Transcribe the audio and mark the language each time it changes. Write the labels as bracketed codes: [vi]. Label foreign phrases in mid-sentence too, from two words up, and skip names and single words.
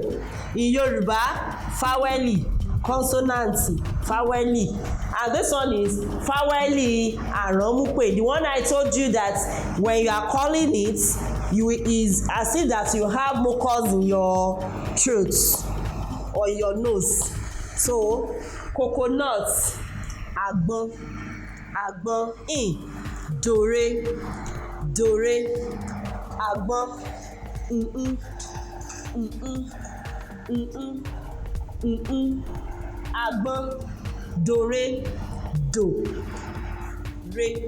[en] In Yoruba, [yo] Faweli, Consonanti, Faweli. [en] And this one is [yo] Faweli Aranmupe. [en] The one I told you that when you are calling it, is as if that you have mucus in your throat or your nose. So coconut, [yo] agbon, in, dore, agbon, agbon, dore, do, re.